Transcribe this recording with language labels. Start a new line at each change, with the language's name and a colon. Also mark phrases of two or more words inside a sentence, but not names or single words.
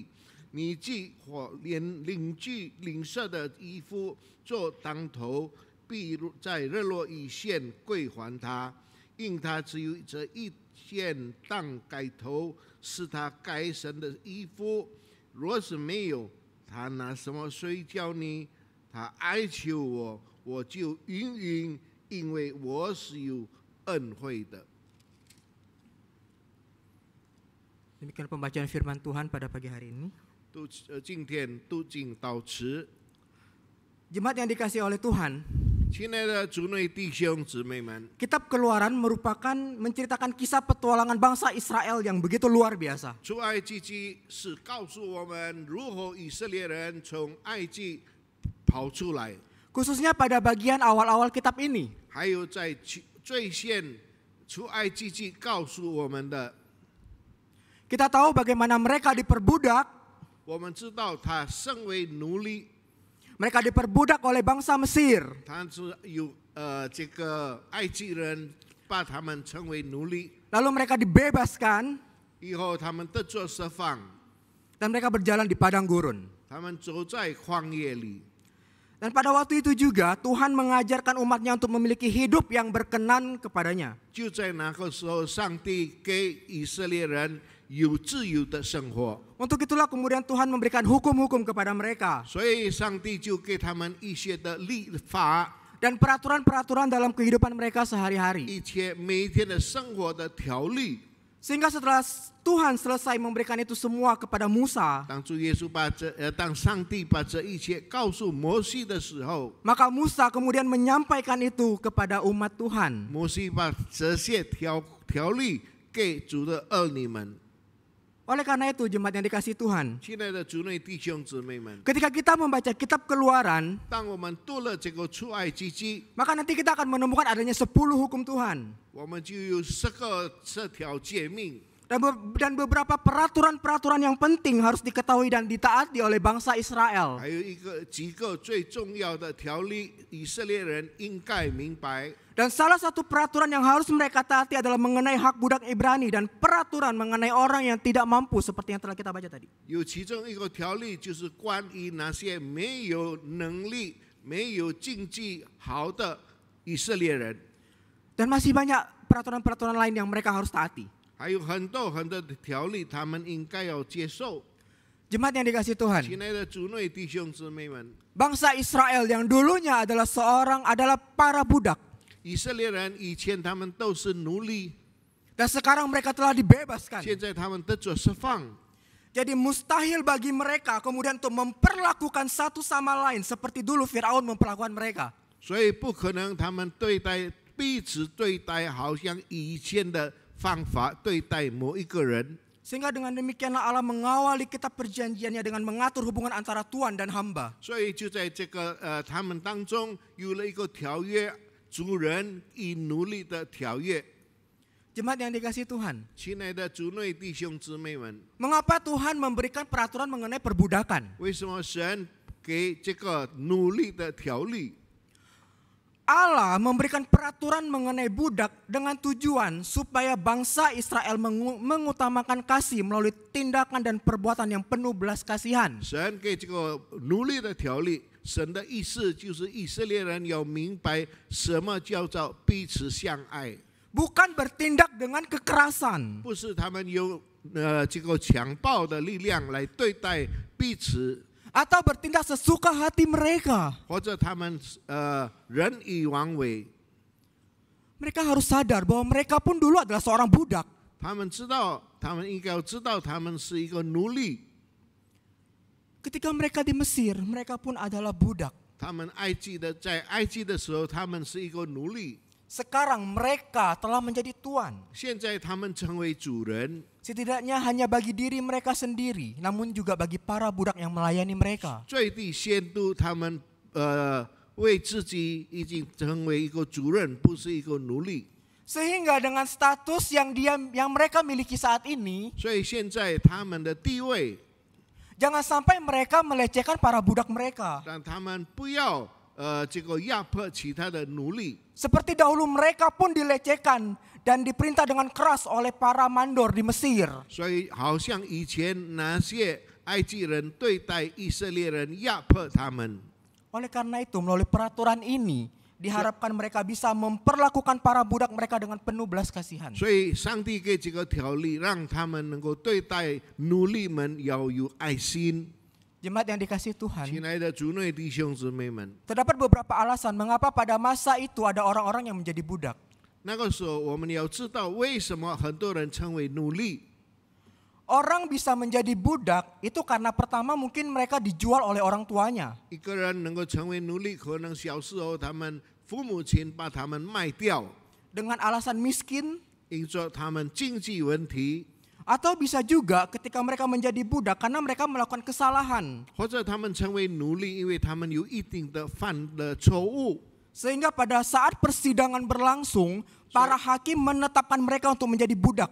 Chinese: 你既或连邻居邻舍的衣服做当头，必在日落以前归还他，因他只有这一件当该头，是他该身的衣服。若是没有，他拿什么睡觉呢？他哀求我，我就应允，因为我是有 恩惠的。
Indonesian: Demikian pembacaan firman Tuhan pada pagi hari ini.
Chinese: 今天读经到此。
Indonesian: Jemaat yang dikasihi oleh Tuhan,
Chinese: 亲爱的主内弟兄姊妹们，
Indonesian: Kitab Keluaran merupakan menceritakan kisah petualangan bangsa Israel yang begitu luar biasa.
Chinese: 出埃及记是告诉我们如何以色列人从埃及跑出来，
Indonesian: Khususnya pada bagian awal-awal kitab ini.
Chinese: 还有在最先出埃及记告诉我们的，
Indonesian: Kita tahu bagaimana mereka diperbudak.
Chinese: 我们知道他身为奴隶，
Indonesian: Mereka diperbudak oleh bangsa Mesir.
Chinese: 他是有这个埃及人把他们称为奴隶，
Indonesian: Lalu mereka dibebaskan
Chinese: 以后他们得着释放，
Indonesian: dan mereka berjalan di padang gurun.
Chinese: 他们走在旷野里。
Indonesian: Dan pada waktu itu juga Tuhan mengajarkan umatnya untuk memiliki hidup yang berkenan kepadanya.
Chinese: 就在那个时候，上帝给以色列人有自由的生活，
Indonesian: Untuk itulah kemudian Tuhan memberikan hukum-hukum kepada mereka.
Chinese: 所以上帝就给他们一些的律法，
Indonesian: Dan peraturan-peraturan dalam kehidupan mereka sehari-hari.
Chinese: 一切每天的生活的条例。
Indonesian: Sehingga setelah Tuhan selesai memberikan itu semua kepada Musa,
Chinese: 当上帝把这一切告诉摩西的时候，
Indonesian: maka Musa kemudian menyampaikan itu kepada umat Tuhan.
Chinese: 摩西把这些条例给主的儿女们。
Indonesian: Oleh karena itu jemaat yang dikasihi Tuhan,
Chinese: 亲爱的主内弟兄姊妹们，
Indonesian: ketika kita membaca kitab Keluaran,
Chinese: 当我们读了这个出埃及记，
Indonesian: maka nanti kita akan menemukan adanya 10 hukum Tuhan.
Chinese: 我们就有10条诫命。
Indonesian: Dan beberapa peraturan-peraturan yang penting harus diketahui dan ditaati oleh bangsa Israel.
Chinese: 还有几个最重要的条例，以色列人应该明白。
Indonesian: Dan salah satu peraturan yang harus mereka taati adalah mengenai hak budak Ibrani dan peraturan mengenai orang yang tidak mampu seperti yang telah kita baca tadi.
Chinese: 有其中一个条例就是关于那些没有能力、没有经济好的以色列人，
Indonesian: Dan masih banyak peraturan-peraturan lain yang mereka harus taati.
Chinese: 还有很多的条例，他们应该要接受。
Indonesian: Jemaat yang dikasihi Tuhan,
Chinese: 亲爱的主内弟兄姊妹们，
Indonesian: bangsa Israel yang dulunya adalah para budak.
Chinese: 以色列人以前他们都是奴隶，
Indonesian: Dan sekarang mereka telah dibebaskan.
Chinese: 现在他们得着释放。
Indonesian: Jadi mustahil bagi mereka kemudian untuk memperlakukan satu sama lain seperti dulu Firaun memperlakukan mereka.
Chinese: 所以不可能他们彼此对待好像以前的方法对待某一个人。
Indonesian: Sehingga dengan demikianlah Allah mengawali kitab perjanjiannya dengan mengatur hubungan antara Tuhan dan hamba.
Chinese: 所以就在这个他们当中有了一个条约，主人与奴隶的条约。
Indonesian: Jemaat yang dikasihi Tuhan,
Chinese: 亲爱的主内弟兄姊妹们，
Indonesian: mengapa Tuhan memberikan peraturan mengenai perbudakan?
Chinese: 为什么神给这个奴隶的条例？
Indonesian: Allah memberikan peraturan mengenai budak dengan tujuan supaya bangsa Israel mengutamakan kasih melalui tindakan dan perbuatan yang penuh belas kasihan.
Chinese: 神给这个奴隶的条例，神的意思就是以色列人要明白什么叫做彼此相爱，
Indonesian: Bukan bertindak dengan kekerasan.
Chinese: 不是他们有这个强暴的力量来对待彼此，
Indonesian: Atau bertindak sesuka hati mereka.
Chinese: 或者他们任意妄为。
Indonesian: Mereka harus sadar bahwa mereka pun dulu adalah seorang budak.
Chinese: 他们应该要知道，他们是一个奴隶。
Indonesian: Ketika mereka di Mesir, mereka pun adalah budak.
Chinese: 他们在埃及的时候，他们是一个奴隶。
Indonesian: Sekarang mereka telah menjadi tuan.
Chinese: 现在他们成为主人，
Indonesian: Setidaknya hanya bagi diri mereka sendiri, namun juga bagi para budak yang melayani mereka.
Chinese: 最低限度他们为自己已经成为一个主人，不是一个奴隶。
Indonesian: Sehingga dengan status yang mereka miliki saat ini,
Chinese: 所以现在他们的地位，
Indonesian: jangan sampai mereka melecehkan para budak mereka.
Chinese: 让他们不要这个压迫其他的奴隶。
Indonesian: Seperti dahulu mereka pun dilecehkan dan diperintah dengan keras oleh para mandor di Mesir.
Chinese: 所以好像以前那些埃及人对待以色列人，压迫他们。
Indonesian: Oleh karena itu, melalui peraturan ini, diharapkan mereka bisa memperlakukan para budak mereka dengan penuh belas kasihan.
Chinese: 所以上帝给这个条例，让他们能够对待奴隶们要有爱心。
Indonesian: Jemaat yang dikasihi Tuhan,
Chinese: 亲爱的主内弟兄姊妹们，
Indonesian: terdapat beberapa alasan mengapa pada masa itu ada orang-orang yang menjadi budak.
Chinese: 那个时候我们要知道为什么很多人成为奴隶。
Indonesian: Orang bisa menjadi budak itu karena pertama mungkin mereka dijual oleh orang tuanya.
Chinese: 一个人能够成为奴隶，可能小时候他们父母亲把他们卖掉，
Indonesian: dengan alasan miskin,
Chinese: 因着他们经济问题，
Indonesian: atau bisa juga ketika mereka menjadi budak karena mereka melakukan kesalahan.
Chinese: 或者他们成为奴隶，因为他们有一定的犯了错误。
Indonesian: Sehingga pada saat persidangan berlangsung, para hakim menetapkan mereka untuk menjadi budak.